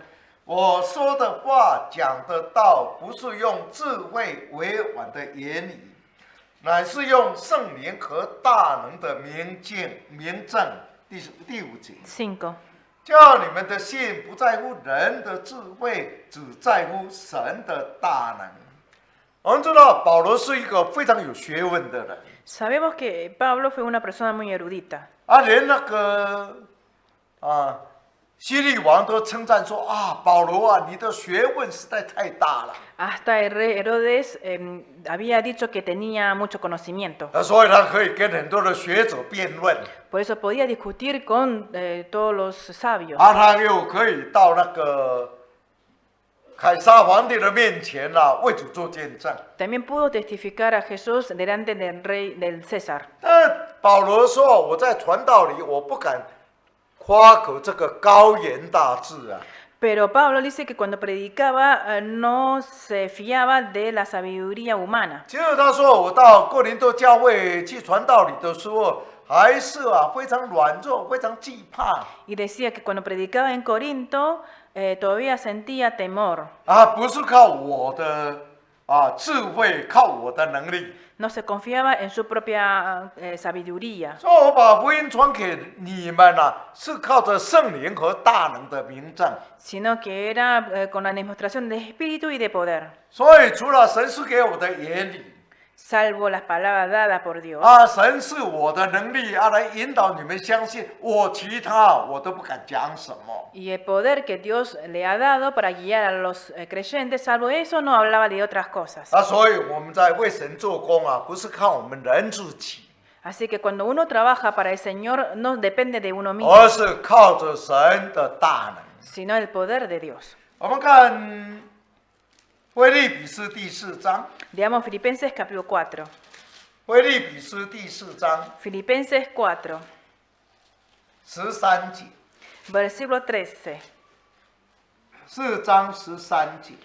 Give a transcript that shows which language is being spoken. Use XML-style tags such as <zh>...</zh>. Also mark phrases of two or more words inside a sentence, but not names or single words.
<zh>我说的话讲的道，不是用智慧委婉的言语，乃是用圣灵和大能的明证第5节， 5. 叫你们的信不在乎人的智慧，只在乎神的大能。我们知道保罗是一个非常有学问的人，</zh> <es>Sabemos que Pablo fue una persona muy erudita.</es> <zh>连那个希律王都称赞说保罗啊，你的学问实在太大了。</zh> <es>Hasta el rey Herodes había dicho que tenía mucho conocimiento.</es> <zh>所以他可以跟很多的学者辩论，</zh> <es>Por eso podía discutir con todos los sabios.</es> <zh>他又可以到那个凯撒皇帝的面前为主做见证。</zh> <es>También pudo testificar a Jesús delante del rey del César.</es> <zh>但保罗说：“我在传道里，我不敢夸口这个高言大志啊。”</zh> <es>Pero Pablo dice que cuando predicaba no se fiaba de la sabiduría humana.</es> <zh>其实他说：“我到哥林多教会去传道理的时候，还是非常软弱，非常惧怕。”</zh> <es>Y decía que cuando predicaba en Corinto todavía sentía temor.</es> <zh>不是靠我的智慧，靠我的能力。</zh> <es>No se confiaba en su propia sabiduría.</es> <zh>说我把福音传给你们是靠着圣灵和大能的明证。</zh> <es>Sino que era con la demostración de espíritu y de poder.</es> <zh>所以除了神赐给我的言语，</zh> <es>Salvo las palabras dadas por Dios.</es> <zh>神是我的能力来引导你们相信我，其他我都不敢讲什么。</zh> <es>Y el poder que Dios le ha dado para guiar a los creyentes, salvo eso, no hablaba de otras cosas.</es> <zh>所以我们在为神做工不是靠我们人自己，</zh> <es>Así que cuando uno trabaja para el Señor, no depende de uno mismo,</es> <zh>而是靠着神的大能。</zh> <es>sino el poder de Dios.</es> <zh>我们看腓立比书第4章，</zh> <es>Veamos Filipenses capítulo 4.</es> <zh>腓立比书第4章</zh> <es>Filipenses 4,</es> <zh>13节</zh> <es>versículo 13.</es> <zh>，4章13节。</zh>